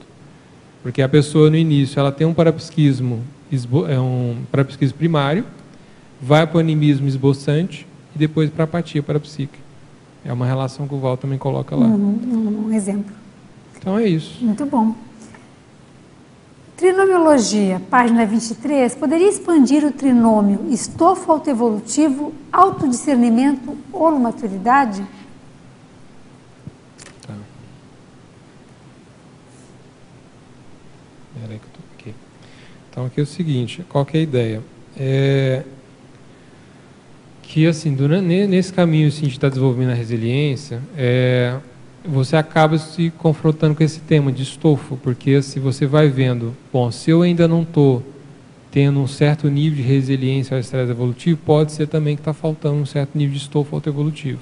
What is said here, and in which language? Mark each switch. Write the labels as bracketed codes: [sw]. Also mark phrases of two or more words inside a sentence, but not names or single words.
[pt] Porque a pessoa, no início, ela tem um parapsiquismo primário, vai para o animismo esboçante e depois para a apatia parapsíquica. É uma relação que o Val também coloca lá. Um exemplo. Então é isso. Muito bom. Trinomiologia, página 23. Poderia expandir o trinômio estofo autoevolutivo, autodiscernimento ou maturidade? Tá. Peraí que eu tô aqui. Então aqui é o seguinte, qual que é a ideia? Que assim, nesse caminho assim, de estar desenvolvendo a resiliência, você acaba se confrontando com esse tema de estofo, porque se você vai vendo, bom, se eu ainda não estou tendo um certo nível de resiliência ao estresse evolutivo, pode ser também que está faltando um certo nível de estofo autoevolutivo.